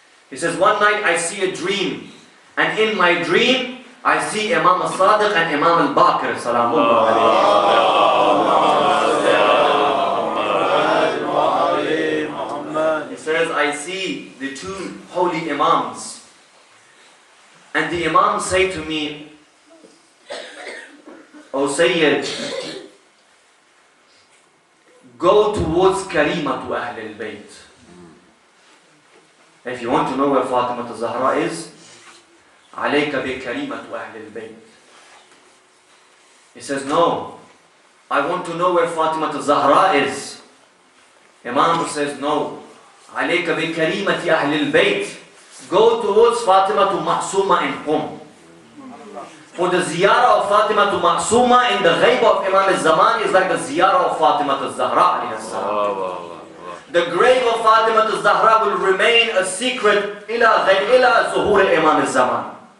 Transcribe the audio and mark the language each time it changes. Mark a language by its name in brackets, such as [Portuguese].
[English] He says, one night I see a dream, and in my dream I see Imam al-Sadiq and Imam al-Baqir salamullah alayhi. He says, I see the two holy Imams, and the Imams say to me, O Sayyid, go towards Karimatu Ahl al-Bayt. If you want to know where Fatima al-Zahra is, [Arabic] عليك بكريمة أهل البيت. [English] He says, no, I want to know where Fatima al-Zahra is. Imam says, no, [Arabic] عليك بكريمة أهل البيت. [English] Go towards Fatima Ma'suma in Qum. For the ziyarah of Fatima Ma'suma in the ghayb of Imam al-Zaman is like the ziyarah of Fatima al-Zahra alayhi salam. The grave of Fatima al-Zahra will remain a secret ila zuhur Imam al-Zaman.